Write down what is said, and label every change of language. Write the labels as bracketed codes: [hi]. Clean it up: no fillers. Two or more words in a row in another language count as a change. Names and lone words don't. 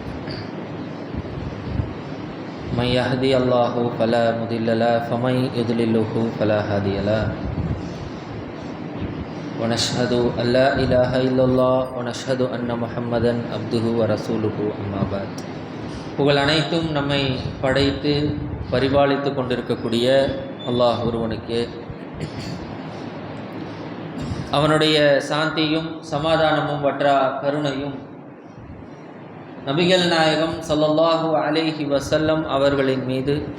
[ar] من يهده الله فلا مضل له ومن يضلله فلا هادي له. ونشهد أن لا إله إلا الله ونشهد أن محمدا عبده ورسوله أما بعد. [ta] புகழ் அனைத்தும் நம்மை படைத்து பரிபாலித்து கொண்டிருக்கக்கூடிய அல்லாஹ் ஒருவனுக்கு அவனுடைய சாந்தியும் சமாதானமும் வற்றா கருணையும் நபிகள் நாயகம் [ar] صلى الله عليه وسلم [ta] அவர்களின் மீது